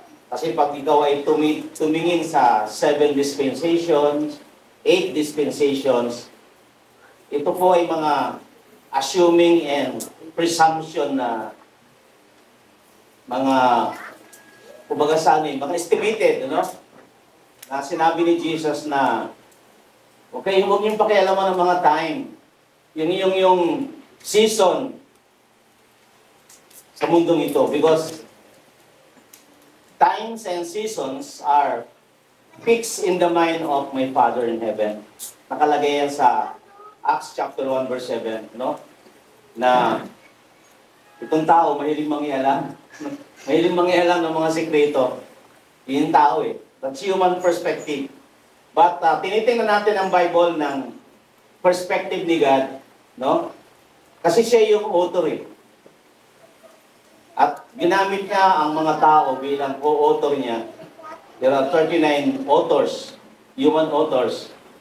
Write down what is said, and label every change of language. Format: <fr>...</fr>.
<tl>Kasi pag ikaw ay tumingin sa 7 dispensations, 8 dispensations, ito po ay mga assuming and presumption na mga kumbaga mga estimated, no? Na sinabi ni Jesus na okay, huwag niyong pakialaman ng mga time. Yung season sa mundong ito</tl> <en>because times and seasons are fixed in the mind of my Father in heaven.</en> <tl>Nakalagay yan sa Acts chapter 1 verse 7, no? Na itong tao mahilig mangialam. Mahilig mangialam ng mga sekreto. Yung tao eh.</tl> <en>That's human perspective.</en> <tl>But tinitingnan natin ang Bible ng perspective ni God, no? Kasi siya yung author eh. At ginamit niya ang mga tao bilang co-author niya.</tl> <en>There are 39 authors, human authors.</en>